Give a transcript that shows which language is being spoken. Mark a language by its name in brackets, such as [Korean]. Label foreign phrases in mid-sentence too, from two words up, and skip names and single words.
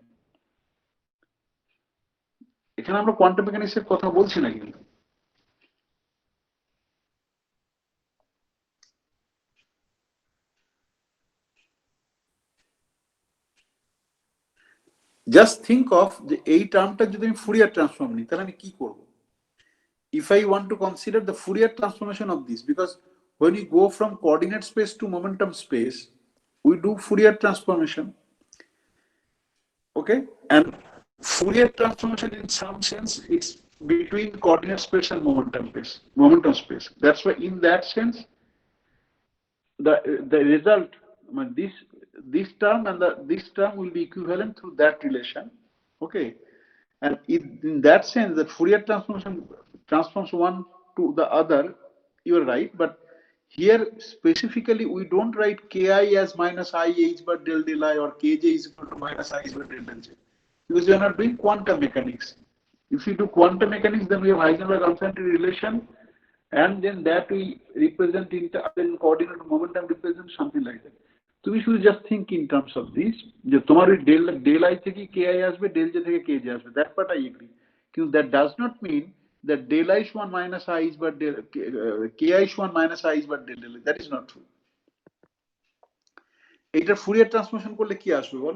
[Bangla] এখানে আমরা [English] quantum mechanics [Bangla] এর কথা বলছি না কিন্তু। [English] just think of [Bangla] যে এই টার্মটা যদি আমি [English] Fourier transform [Bangla] নিই তাহলে আমি কি করব? [English] If I want to consider the Fourier transformation of this, because when you go from coordinate space to momentum space, we do Fourier transformation, okay, and Fourier transformation in some sense it's between coordinate space and momentum space. That's why in that sense the result, this term and this term will be equivalent through that relation, okay, and in that sense that Fourier transformation transforms one to the other, you are right, but here specifically we don't write ki as minus I h bar del del I or kj is equal to minus I h bar del del j, because we are not doing quantum mechanics. If we do quantum mechanics, then we have Heisenberg-Uncertainty relation, and then that we represent in coordinate momentum represent something like that. [Bangla] তুমি শুধু [English] just think in terms of this, [Bangla] যে তোমার ওই [English] del i থেকে k i আসবে, del j থেকে k j আসবে, that part I agree, কিন্তু that does not mean that del i সমান minus i h bar del k i সমান minus i h bar del del, that is not true. [Bangla] এইটার [English] Fourier transformation [Bangla] করলে কি আসবে বলো?